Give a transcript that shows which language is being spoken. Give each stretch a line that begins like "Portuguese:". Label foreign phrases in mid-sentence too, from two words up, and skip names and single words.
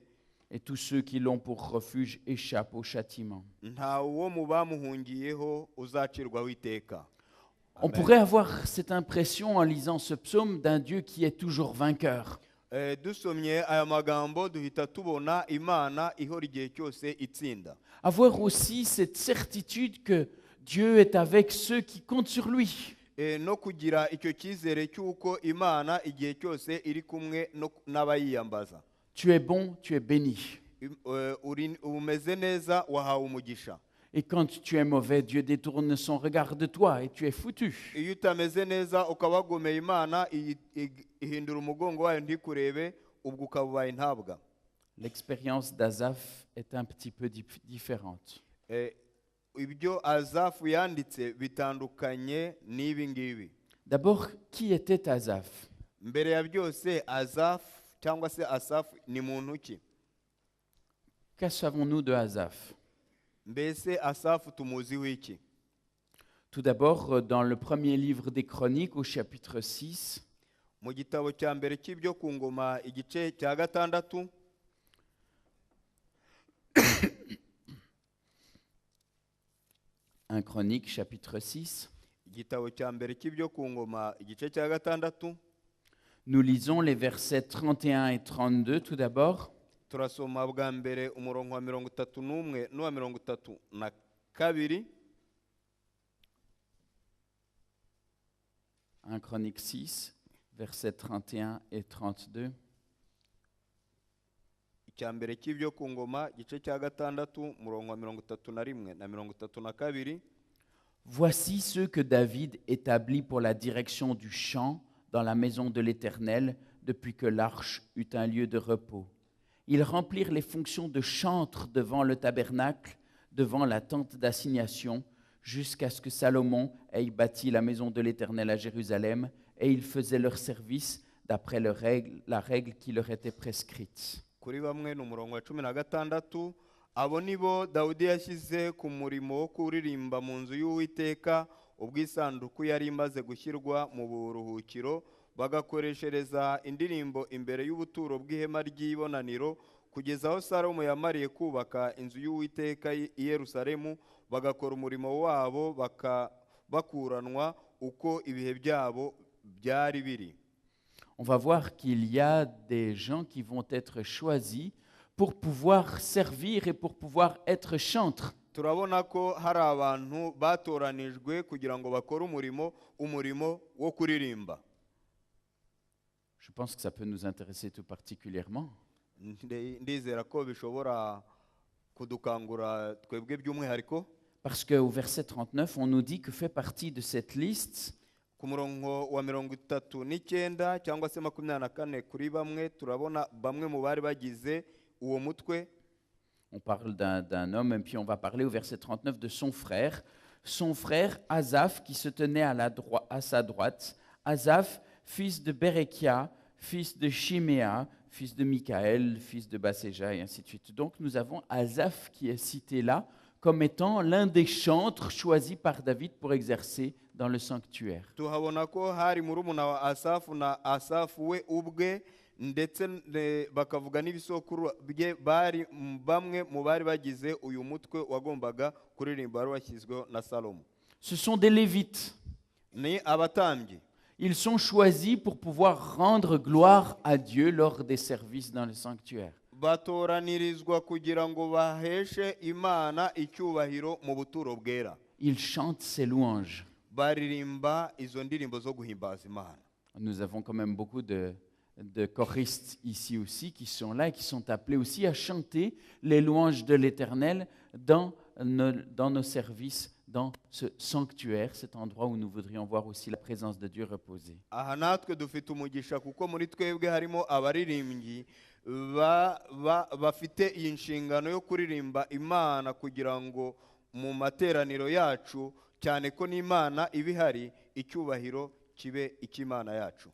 French: Et tous ceux qui l'ont pour refuge échappent au châtiment.
Kinyarwanda: nta uwo mu bamuhungiyeho uzacirwaho iteka.
French: On pourrait avoir cette impression en lisant ce psaume d'un Dieu qui est toujours vainqueur.
Kinyarwanda: Dusomye aya magambo duhita tubona Imana ihora igihe cyose itsinda.
French: Avoir aussi cette certitude que Dieu est avec ceux qui comptent sur lui.
Kinyarwanda: No kugira icyo cyizere cy'uko Imana igihe cyose iri kumwe n'abayiyambaza.
French: Tu es bon, tu es béni.
Kinyarwanda: Umeze neza, wahawe umugisha.
French: Et quand tu es mauvais, Dieu détourne son regard de toi et tu es foutu.
Kinyarwanda: Iyo utameze neza ukaba wagomeye Imana, ihindura umugongo wayo ntikurebe, ubwo ukaba ubaye ntabwa.
French: L'expérience d'Azaph est un petit peu différente.
Kinyarwanda: Ibyo Azafu yanditse bitandukanye n'ibi ngibi.
French: D'abord, qui était Azaph?
Kinyarwanda: Mbere ya byose Azafu cyangwa se Asafu ni muntu ki?
French: Que savons-nous de Azaph?
Kinyarwanda: Mbese Asafu tumuziho iki?
French: Tout d'abord, dans le premier livre des Chroniques, au chapitre 6,
Kinyarwanda: Mu gitabo cya mbere cy'ibyo ku ngoma igice cya 6,
French: 1 Chronique, chapitre 6,
Kinyarwanda: igitabo cya mbere cy'ibyo ku ngoma igice cya 6,
French: nous lisons les versets 31 et 32 tout d'abord.
Kinyarwanda: turasoma bwa mbere umurongo wa 31 n'uwa 32.
French: 1 Chronique 6, versets 31 et 32.
Kinyarwanda: Icya mbere cy'ibyo ku ngoma igice cya 6 umurongo wa 31 na 32.
French: Voici ceux que David établit pour la direction du chant dans la maison de l'Éternel depuis que l'arche eut un lieu de repos. Ils remplirent les fonctions de chantre devant le tabernacle, devant la tente d'assignation, jusqu'à ce que Salomon ait bâti la maison de l'Éternel à Jérusalem, et ils faisaient leur service d'après la règle qui leur était prescrite.
Kinyarwanda: Kuri bamwe ni umurongo wa 16, abo nibo Dawudi yashyize ku murimo wo kuririmba mu nzu y'Uwiteka ubwo isanduku yari imaze gushyirwa mu buruhukiro, bagakoreshereza indirimbo imbere y'ubuturo bw'ihema ry'ibonaniro kugeza aho Salomo yamariye kubaka inzu y'Uwiteka i Yerusalemu, bagakora umurimo wabo bakuranwa uko ibihe byabo byari biri.
French: On va voir qu'il y a des gens qui vont être choisis pour pouvoir servir et pour pouvoir être chantres.
Kinyarwanda: Turabona ko hari abantu batoranijwe kugira ngo bakore umurimo wo kuririmba.
French: Je pense que ça peut nous intéresser tout particulièrement.
Kinyarwanda: Ndizera ko bishobora kudukangura twebwe by'umwihariko.
French: Parce qu'au verset 39, on nous dit que fait partie de cette liste
Kinyarwanda: Ku murongo wa 39 cyangwa se 24 kuri bamwe turabona bamwe mu bari bagize uwo mutwe.
French: on parle d'un homme, et puis on va parler au verset 39 de son frère Asaph qui se tenait à sa droite, Asaph, fils de Berekia, fils de Shiméa, fils de Michaël, fils de Baséja, et ainsi de suite. Donc nous avons Asaph qui est cité là comme étant l'un des chantres choisis par David pour exercer dans le sanctuaire.
Kinyarwanda: Tuhabona ko hari murumuna wa Asafu na Asafu we ubwe ndetse bakavuga n'ibisokuru bye bari bamwe mu bari bagize uyu mutwe wagombaga kuririmba wari washyizweho na Salomo.
French: Ce sont des Lévites.
Kinyarwanda: Ni abatambyi.
French: Ils sont choisis pour pouvoir rendre gloire à Dieu lors des services dans le sanctuaire.
Kinyarwanda: batoranirizwa kugira ngo baheshe imana icyubahiro mu buturo bwera.
French: Ils chantent ses louanges.
Kinyarwanda: Baririmba izo ndirimbo zo guhimbaza imana.
French: Nous avons quand même beaucoup de choristes ici aussi qui sont là et qui sont appelés aussi à chanter les louanges de l'Éternel dans nos services, dans ce sanctuaire, cet endroit où nous voudrions voir aussi la présence de Dieu reposer.
Kinyarwanda: Aha natwe dufite umugisha kuko muri twebwe harimo abaririmbyi bafite iyi nshingano yo kuririmba imana kugira ngo mu materaniro yacu cyane ko n'imana ibihari icyubahiro kibe icy'imana yacu.